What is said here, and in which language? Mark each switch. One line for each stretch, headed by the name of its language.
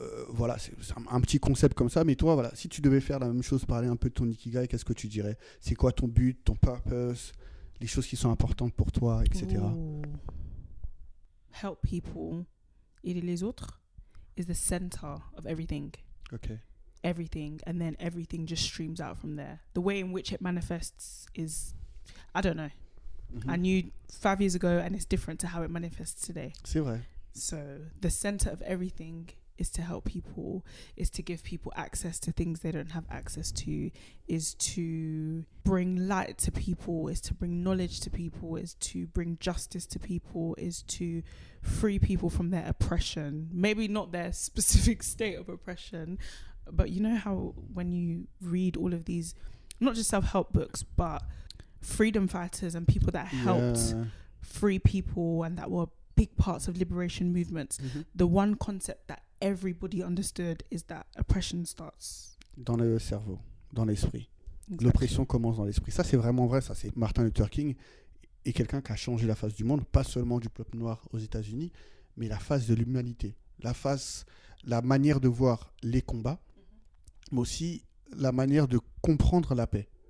French: Voilà, c'est un petit concept comme ça. Mais toi, voilà, si tu devais faire la même chose, parler un peu de ton ikigai, qu'est-ce que tu dirais? C'est quoi ton but, ton purpose, les choses qui sont importantes pour toi, etc. Ooh.
English: Help people,
French: aider les autres,
English: is the center of everything. Okay. Everything, and then everything just streams out from there. The way in which it manifests is, I don't know. I knew 5 years ago, and it's different to how it manifests today.
French: C'est vrai.
English: So the center of everything is to help people, is to give people access to things they don't have access to, is to bring light to people, is to bring knowledge to people, is to bring justice to people, is to free people from their oppression. Maybe not their specific state of oppression, but you know how when you read all of these, not just self-help books, but freedom fighters and people that helped free people and that were big parts of liberation movements, the one concept that everybody understood is that oppression starts
French: dans le cerveau, dans l'esprit.
English: Exactly.
French: L'oppression commence dans l'esprit. Ça, c'est vraiment vrai. Ça, c'est Martin Luther King est quelqu'un qui a changé la face du monde, pas seulement du peuple noir aux États-Unis, mais la face de l'humanité, la manière de voir les combats, mais aussi la manière de comprendre la paix.